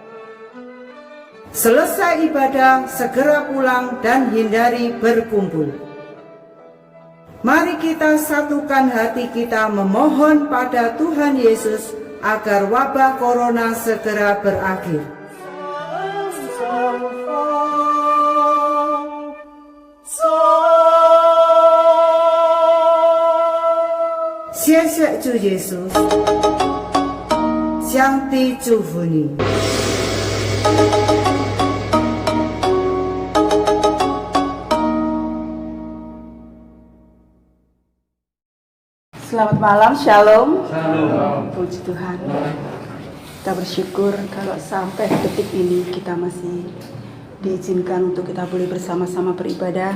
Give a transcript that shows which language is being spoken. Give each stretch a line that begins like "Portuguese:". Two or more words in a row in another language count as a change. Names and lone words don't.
Indonesian: Selesai ibadah, segera pulang dan hindari berkumpul. Mari kita satukan hati kita memohon pada Tuhan Yesus agar wabah corona segera berakhir.
Chinese: 谢谢主耶稣，上帝祝福你。
Indonesian: Selamat malam, Shalom. Shalom. Puji Tuhan. Kita bersyukur kalau sampai detik ini kita masih diizinkan untuk kita boleh bersama-sama beribadah.